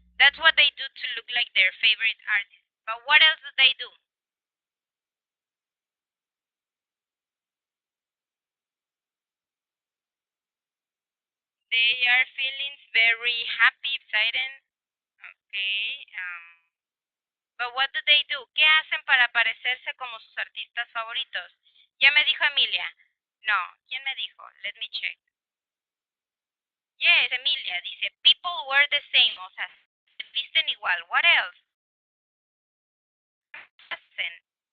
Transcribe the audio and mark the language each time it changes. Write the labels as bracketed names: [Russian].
[English] That's what they do to look like their favorite artist. But what else do they do? They are feeling very happy, excited. Okay. But what do they do? [Spanish] ¿Qué hacen para parecerse como sus artistas favoritos? Ya me dijo Emilia. No, ¿quién me dijo? [English] Let me check. Yes, Emilia dice, people were the same. [Spanish] O sea, se visten igual. [English] What else? [Spanish] Hacen.